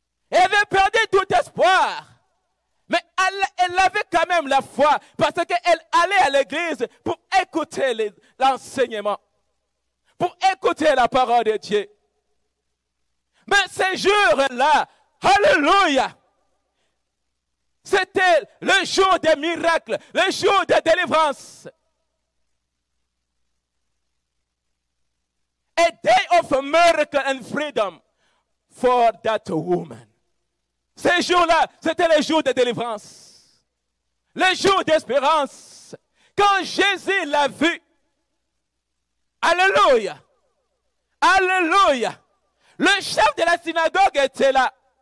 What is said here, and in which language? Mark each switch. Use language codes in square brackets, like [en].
[fr] Elle avait perdu tout espoir. Mais elle avait quand même la foi parce qu'elle allait à l'église pour écouter l'enseignement, pour écouter la parole de Dieu. Mais ce jour-là, alléluia, c'était le jour des miracles, le jour de délivrance. [en] A day of miracle and freedom for that woman. [fr] Ce jour-là, c'était le jour de délivrance, le jour d'espérance. Quand Jésus l'a vu, alléluia, alléluia, le chef de la synagogue était là.